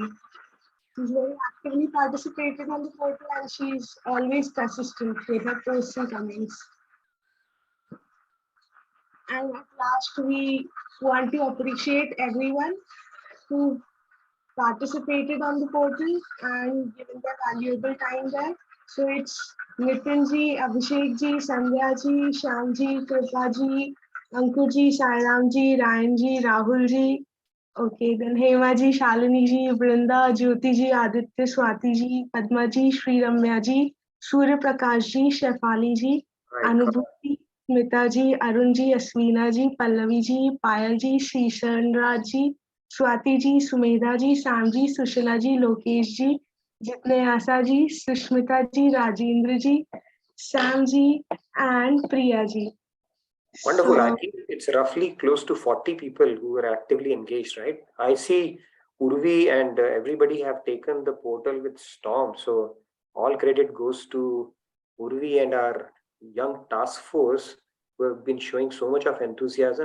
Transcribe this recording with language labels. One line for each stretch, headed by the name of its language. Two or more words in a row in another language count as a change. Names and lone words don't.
English: She's very actively participated on the portal, and she's always consistent with her posts and comments. And at last, we want to appreciate everyone who participated on the portal and given their valuable time there. So it's Nitin ji, Abhishek ji, Sandhya ji, Shyam ji, Kripa ji, Ankur ji, Sairam ji, Ryan ji, Rahul ji. Okay, then Hema ji, Shalini ji, Brinda, Jyoti ji, Aditya, Swati ji, Padma ji, Sri Ramya ji, Surya Prakash ji, Shefali ji, Anubhuti, Smita ji, Arun ji, Aswina ji, Pallavi ji, Payal ji, Shishan Raj ji, Swati ji, Sumedha ji, Sam ji, Sushila ji, Lokesh ji, Jitnayasa ji, Sushmita ji, Rajendra ji, Sam ji, and Priya ji. Wonderful. So, I think it's roughly close to 40 people who are actively engaged, right? I see Urvi and everybody have taken the portal with storm. So all credit goes to Urvi and our young task force who have been showing so much of enthusiasm.